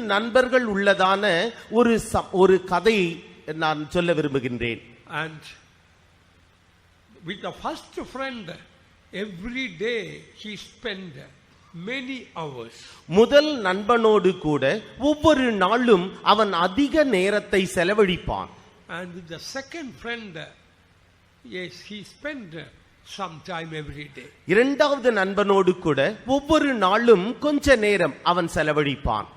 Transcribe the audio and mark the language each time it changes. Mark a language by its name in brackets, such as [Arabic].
[Tamil] நண்பர்கள் உள்ளதான ஒரு கதை நான் சொல்ல விரும்புகின்றேன். [English] And with the first friend, every day he spent many hours. [Tamil] முதல் நண்பனோடு கூட ஒவ்வொரு நாளும் அவன் அதிக நேரத்தை செலவழிப்பான். [English] And with the second friend, yes, he spent some time every day. [Tamil] இரண்டாவது நண்பனோடு கூட ஒவ்வொரு நாளும் கொஞ்ச நேரம் அவன் செலவழிப்பான்.